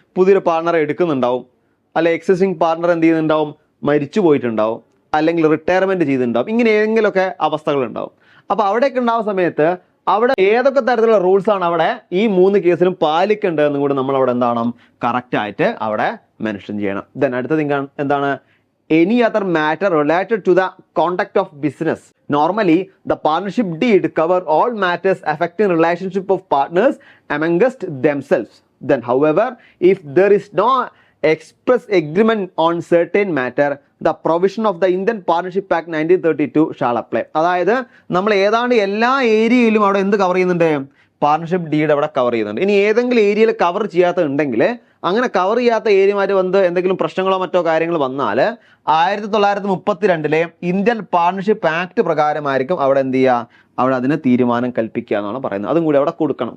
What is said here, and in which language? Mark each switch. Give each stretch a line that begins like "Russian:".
Malayalam: പുതിയൊരു പാർട്ട്ണറെ എടുക്കുന്നുണ്ടാവും, അല്ലെ existing partner എന്ത് ചെയ്യുന്നുണ്ടാവും? മരിച്ചു പോയിട്ടുണ്ടാവും, അല്ലെങ്കിൽ റിട്ടയർമെന്റ് ചെയ്തിട്ടുണ്ടാവും. ഇങ്ങനെ ഏതെങ്കിലുമൊക്കെ അവസ്ഥകൾ ഉണ്ടാവും. അപ്പോൾ അവിടെയൊക്കെ ഉണ്ടാവുന്ന സമയത്ത് അവിടെ ഏതൊക്കെ തരത്തിലുള്ള റൂൾസ് ആണ് അവിടെ ഈ 3 കേസിലും പാലിക്കേണ്ടതെന്നും കൂടി നമ്മൾ അവിടെ എന്താണ് കറക്റ്റ് ആയിട്ട് അവിടെ മെൻഷൻ ചെയ്യണം. ദെൻ അടുത്തത് എന്താണ്?
English: any other matter related to the conduct of business. Normally, the partnership deed cover all matters affecting relationship of partners amongst themselves. Then, however, if there is no express agreement on certain matter, the provision of the Indian Partnership Act 1932 shall apply.
Malayalam: അതായത് നമ്മൾ ഏതാണ്ട് എല്ലാ ഏരിയയിലും അവിടെ എന്ത് cover ചെയ്യുന്നുണ്ട്? Partnership deed അവിടെ cover ചെയ്യുന്നുണ്ട്. ഇനി ഏതെങ്കിലും ഏരിയയിൽ കവർ ചെയ്യാത്തുണ്ടെങ്കിൽ അങ്ങനെ കവർ ചെയ്യാത്ത ഏരിയയുമായിട്ട് വന്ന് എന്തെങ്കിലും പ്രശ്നങ്ങളോ മറ്റോ കാര്യങ്ങൾ വന്നാൽ 1932 ഇന്ത്യൻ പാർട്ണർഷിപ്പ് ആക്ട് പ്രകാരമായിരിക്കും അവിടെ എന്ത് ചെയ്യുക, അവിടെ അതിന് തീരുമാനം കൽപ്പിക്കുക എന്നാണ് പറയുന്നത്. അതും കൂടി അവിടെ കൊടുക്കണം.